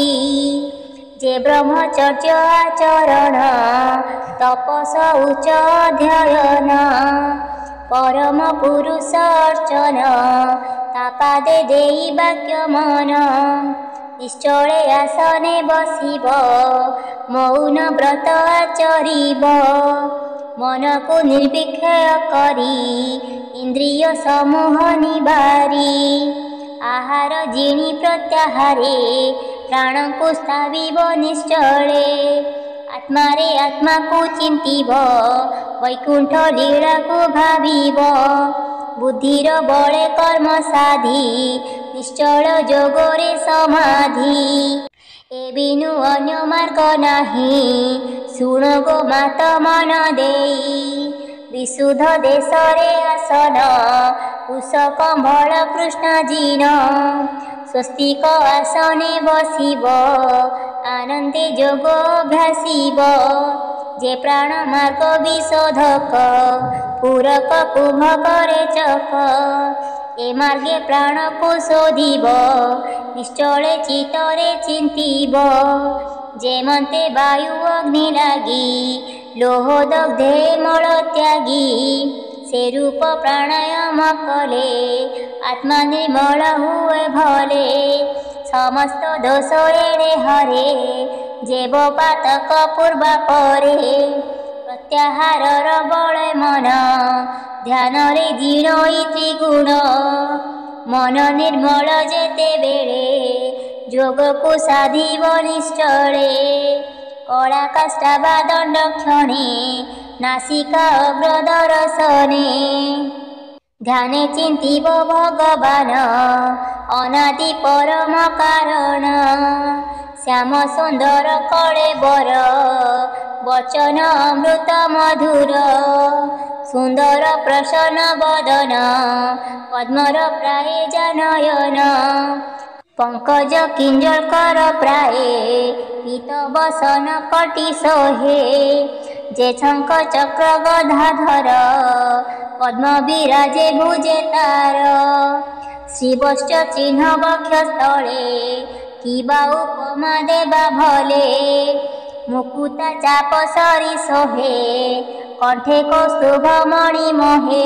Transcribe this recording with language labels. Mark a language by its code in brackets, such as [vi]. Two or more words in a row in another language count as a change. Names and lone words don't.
[or] ଯେ ବ୍ରହ୍ମଚର୍ଯ୍ୟ ଆଚରଣ ତପସ ଉଚ୍ଚ ଅଧ୍ୟୟନ। ପରମ ପୁରୁଷ ଅର୍ଚ୍ଚନ ତାପାଦେ ଦେଇ ବାକ୍ୟ ମନ। ନିଶ୍ଚଳେ ଆସନେ ବସିବ ମୌନ ବ୍ରତ ଆଚରିବ। ମନ କୁ ନିର୍ବିକ୍ଷୟ କରି ଇନ୍ଦ୍ରିୟ ସମୂହ ନିବାରି। ଆହାର ଜିଣି ପ୍ରତ୍ୟାହାରେ ପ୍ରାଣ କୁ ସ୍ଥାବିବ ନିଶ୍ଚଳେ। ଆତ୍ମାରେ ଆତ୍ମା କୁ ଚିନ୍ତିବ ବୈକୁଣ୍ଠ ଲୀଳା କୁ ଭାବିବ। ବୁଦ୍ଧିର ବଳେ କର୍ମ ସାଧି ନିଶ୍ଚଳ ଯୋଗରେ ସମାଧି। ଏ ବିନୁ ଅନ୍ୟ ମାର୍ଗ ନାହିଁ ଶୁଣ ଗୋ ମାତ ମନ ଦେଇ। ବିଶୁଦ୍ଧ ଦେଶରେ ଆସନ କୁଶ କମ୍ବଳ କୃଷ୍ଣ ଜିନ। ସ୍ୱସ୍ତିକ ଆସନେ ବସିବ ଆନନ୍ଦେ ଯୋଗ ଅଭ୍ୟାସିବ। ଯେ ପ୍ରାଣ ମାର୍ଗ ବିଶୋଧକ ପୂରକ କୁମ୍ଭ କରେ ଚକ। ଏ ମାର୍ଗେ ପ୍ରାଣ କୁ ଶୋଧିବ ନିଶ୍ଚଳେ ଚିତ୍ତରେ ଚିନ୍ତିବ। ଯେମନ୍ତେ ବାୟୁ ଅଗ୍ନି ଲାଗି ଲୋହ ଦଗ୍ଧେ ମଳ ତ୍ୟାଗି। ସେ ରୂପ ପ୍ରାଣାୟାମ କଲେ ଆତ୍ମା ନିର୍ମଳ ହୁଏ ଭଲେ। ସମସ୍ତ ଦୋଷ ଏଡ଼େ ହରେ ଯେବ ପାତକ ପୂର୍ବା ପରେ। ପ୍ରତ୍ୟାହାର ବଳ ମନ ଧ୍ୟାନ ରେ ଜିଣଇ ତ୍ରିଗୁଣ। ମନ ନିର୍ମଳ ଯେତେ ବେଳେ ଯୋଗ କୁ ସାଧିବ ନିଶ୍ଚଳେ। କଳା କାଷ୍ଠା ଦଣ୍ଡ କ୍ଷଣେ ନାସିକା ଅଗ୍ରଦର୍ଶନେ। ଧ୍ୟାନେ ଚିନ୍ତିବ ଭଗବାନ ଅନାଦି ପରମ କାରଣ। ଶ୍ୟାମ ସୁନ୍ଦର କଳେ ବର ବଚନ ଅମୃତ ମଧୁର। ସୁନ୍ଦର ପ୍ରସନ୍ନ ବଦନ ପଦ୍ମର ପ୍ରାୟ ଜନୟନ। ପଙ୍କଜ କିଞ୍ଜଳ କର ପ୍ରାୟ ପୀତ ବସନ କଟି ସୋହେ। ଯେ ଶଙ୍ଖ ଚକ୍ର ଗଦାଧର ପଦ୍ମ ବିରାଜେ ଭୁଜେ ତାର। ଶ୍ରୀବଶ୍ଚ ଚିହ୍ନ ବକ୍ଷସ୍ଥଳେ କିବା ଉପମା ଦେବା ଭଲେ। ମୁକୁତା ଚାପ ସରି ସୋହେ କଣ୍ଠେ କୌସ୍ତୁଭ ମଣି ମୋହେ।